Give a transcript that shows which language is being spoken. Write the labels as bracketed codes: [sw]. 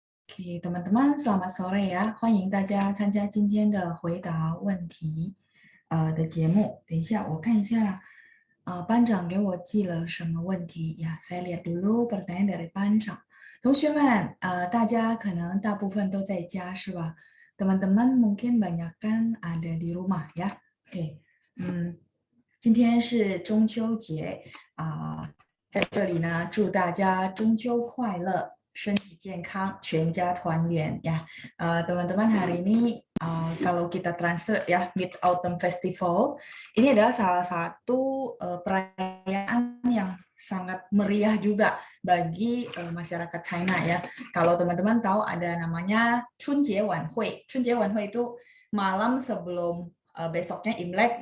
[zh] OK， [id] teman-teman selamat sore ya， [zh] 欢迎大家参加今天的回答问题的节目。等一下，我看一下班长给我寄了什么问题呀？ [id] Saya lihat dulu pertanyaan dari [zh] 班长。同学们，大家可能大部分都在家是吧？ [id] teman-teman mungkin banyak kan ada di rumah ya。 [zh] OK，今天是中秋节在这里呢，祝大家中秋快乐，身体健康，全家团圆ya. [id] Teman-teman hari ini kalau kita translate ya Mid Autumn Festival ini adalah salah satu perayaan yang sangat meriah juga bagi masyarakat China ya. Kalau teman-teman tahu ada namanya 春节晚会，春节晚会 itu malam sebelum besoknya Imlek.